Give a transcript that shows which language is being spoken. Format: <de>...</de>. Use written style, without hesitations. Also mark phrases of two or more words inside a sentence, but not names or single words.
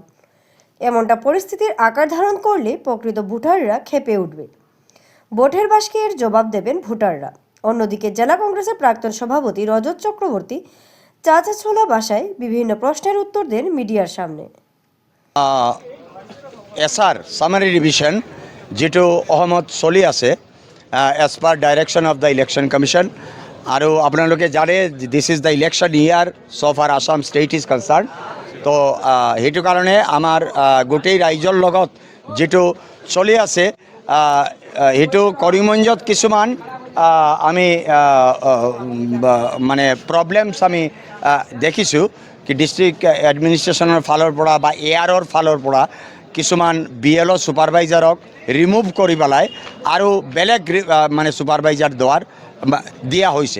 <bn>এমনটা পরিস্থিতির আকার ধারণ করলে প্রকৃত ভোটাররা ক্ষেপে উঠবে। ভোটের বাসকে এর জবাব দেবেন ভোটাররা। অন্যদিকে জেলা কংগ্রেসের প্রাক্তন সভাপতি রজত চক্রবর্তী চাচাছোলা ভাষায় বিভিন্ন প্রশ্নের উত্তর দেন মিডিয়ার সামনে।</bn> <as>এসআর</as> <en>summary revision</en> <as>যেটো অহমত চলি আছে</as> <en>as per direction of the election commission,</en> <as>আৰু আপোনালোকে জানে</as> <en>this is the election year so far as Assam state is concerned.</en> <as>তো সেইটো কাৰণে আমাৰ গোটেই ৰাইজৰ লগত যেটো চলি আছে সেইটো কৰিমগঞ্জত কিছুমান আমি মানে প্ৰব্লেমছ আমি দেখিছোঁ কি</as> <en>district administration</en> <as>ফালৰ পৰা বা এয়াৰৰ ফালৰ পৰা কিছুমান BLO ছুপাৰভাইজাৰক ৰিমুভ কৰি পেলাই আৰু বেলেগ মানে ছুপাৰভাইজাৰ দিয়া হৈছে।</as>